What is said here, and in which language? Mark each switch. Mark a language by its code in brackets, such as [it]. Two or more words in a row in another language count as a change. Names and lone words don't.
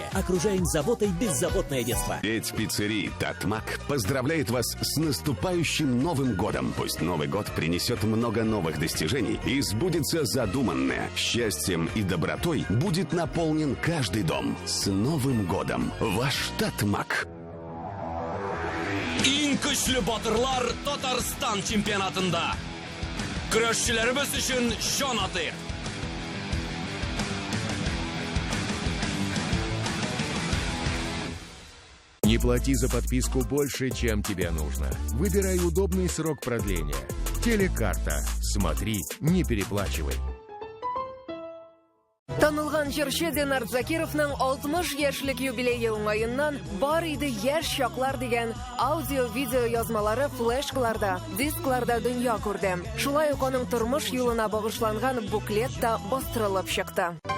[ru] Окружаем заботой беззаботное детство. Сеть пиццерий «Татмак» поздравляет вас с наступающим Новым годом. Пусть Новый год принесет много новых достижений и сбудется задуманное. Счастьем и добротой будет наполнен каждый дом. С Новым годом! Ваш «Татмак». [tt] Иң көчле батырлар Татарстан чемпионатында. Көрәшчеләребез өчен җан атыйк. [ru] Не плати за подписку больше, чем тебе нужно. Выбирай удобный срок продления. Телекарта. Смотри, не переплачивай. [tt] Танылган җырчы Динар Закировның 60 яшьлек юбилее уңаеннан бар иде яшь чаклар дигән аудио-видео язмалары флешкаларда, дискларда дөнья күрде. Шулай ук аның тормыш юлына багышланган буклет та бастырылып чыкты.